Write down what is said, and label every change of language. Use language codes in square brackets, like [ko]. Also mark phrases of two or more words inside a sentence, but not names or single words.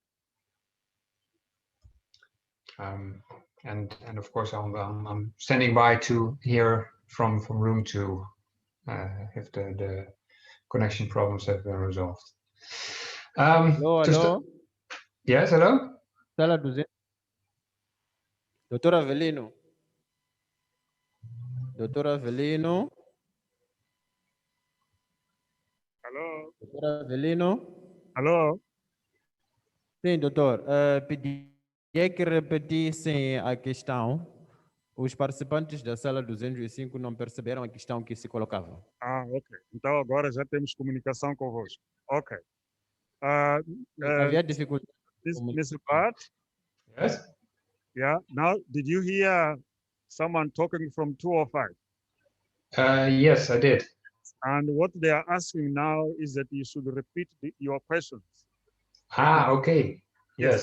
[en] And of course, I'm standing by to hear from room 2 if the connection problems have been resolved. Hello. Yes, hello. [pt] Sala Duzen. Dottor Avelino. Dottor Avelino. Alô? Dottor Avelino. Alô? Sim, doutor. Pedia que repetissem a questão. Os participantes da sala 205 não perceberam a questão que se colocava. Ah, ok. Então agora já temos comunicação convosco. Ok. Havia dificuldade. [en] Mr. Bart? Yes. Yeah. Now, did you hear someone talking from 205? Yes, I did. And what they are asking now is that you should repeat your questions. Okay. Yes.